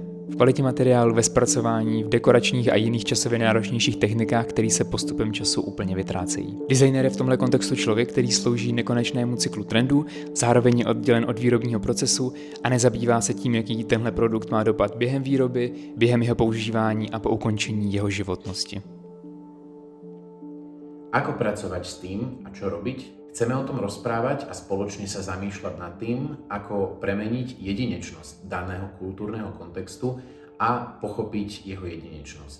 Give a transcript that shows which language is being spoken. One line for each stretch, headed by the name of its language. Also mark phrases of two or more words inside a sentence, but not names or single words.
Czech: V kvalitě materiálu, ve zpracování, v dekoračních a jiných časově náročnějších technikách, které se postupem času úplně vytrácejí. Designer je v tomhle kontextu člověk, který slouží nekonečnému cyklu trendů, zároveň je oddělen od výrobního procesu a nezabývá se tím, jaký tenhle produkt má dopad během výroby, během jeho používání a po ukončení jeho životnosti.
Slovak: Ako pracovať s tým a čo robiť? Chceme o tom rozprávať a spoločne sa zamýšľať nad tým, ako premeniť jedinečnosť daného kultúrneho kontextu a pochopiť jeho jedinečnosť.